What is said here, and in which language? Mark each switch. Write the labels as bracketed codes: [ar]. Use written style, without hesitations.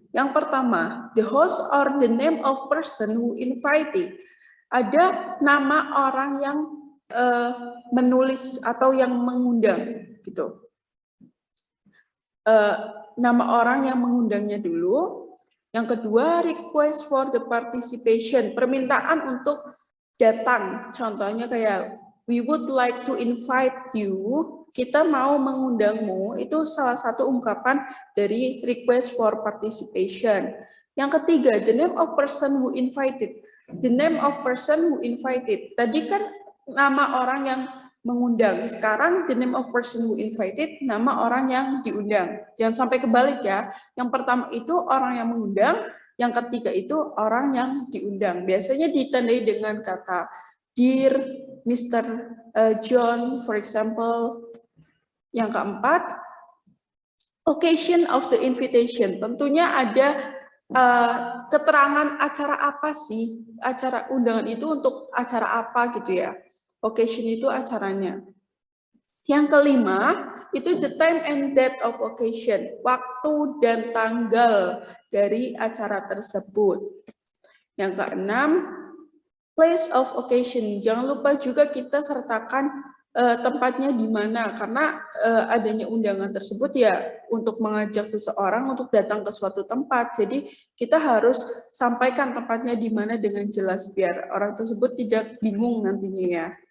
[id] Yang pertama, [en] the host or the name of person who invited. [id] Ada nama orang yang menulis atau yang mengundang, gitu. Nama orang yang mengundangnya dulu. Yang kedua, [en] request for the participation, [id] permintaan untuk datang. Contohnya kayak, [en] we would like to invite you, [id] kita mau mengundangmu, itu salah satu ungkapan dari [en] request for participation. [id] Yang ketiga, [en] the name of person who invited. The name of person who invited. [id] Tadi kan nama orang yang mengundang. Sekarang [en] the name of person who invited, [id] nama orang yang diundang. Jangan sampai kebalik ya. Yang pertama itu orang yang mengundang, yang ketiga itu orang yang diundang. Biasanya ditandai dengan kata Dear Mr. [en] John, for example. [id] Yang keempat, [en] occasion of the invitation. [id] Tentunya ada keterangan acara apa sih? Acara undangan itu untuk acara apa gitu ya. Occasion itu acaranya. Yang kelima, itu [en] the time and date of occasion. [id] Waktu dan tanggal dari acara tersebut. Yang keenam, [en] place of occasion. [id] Jangan lupa juga kita sertakan tempatnya di mana, karena adanya undangan tersebut ya untuk mengajak seseorang untuk datang ke suatu tempat. Jadi kita harus sampaikan tempatnya di mana dengan jelas biar orang tersebut tidak bingung nantinya ya.